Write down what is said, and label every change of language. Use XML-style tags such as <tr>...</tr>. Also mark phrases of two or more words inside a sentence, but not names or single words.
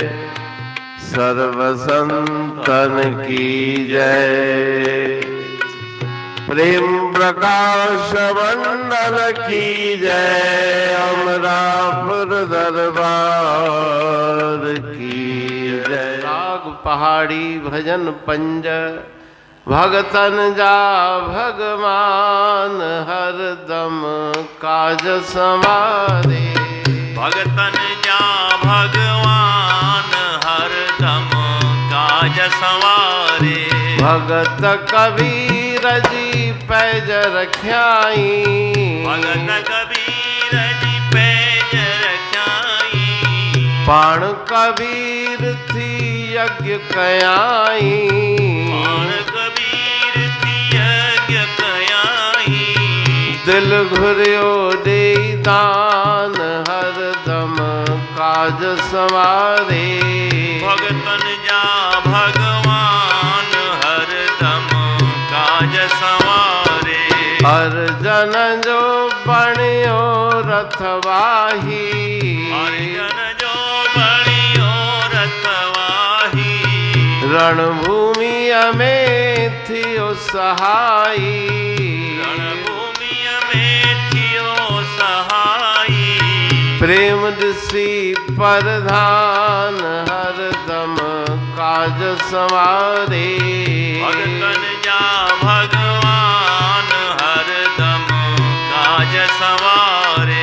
<hi>सर्व संतन की जय। प्रेम प्रकाश मंडल की जय। अमरापुर दरबार की जय।</hi> <sd>राग पहाड़ी भजन पंज भगतन जा भगवान हरदम काज संवारे। भगतन जा भगवान हरदम काज संवारे। भगत कबीर जी पैज रख्याई। भगत कबीर जी पैज रख्याई। पाण कबीर थी यज्ञ कयाई। पाण कबीर थी यज्ञ कयाई। दिल घुर्यो दे दान हरदम काज संवारे। भगतन जा भगवान हरदम काज संवारे। अर्जन जो बणियो रथवाही। अर्जन जो बणियो रथवाही। रणभूमि में थियो सहाई। रणभूमि में थियो सहाई। प्रेम दिसी प्रधान हरदम काज संवारे। भगतन जा भगवान हरदम काज संवारे।</sd>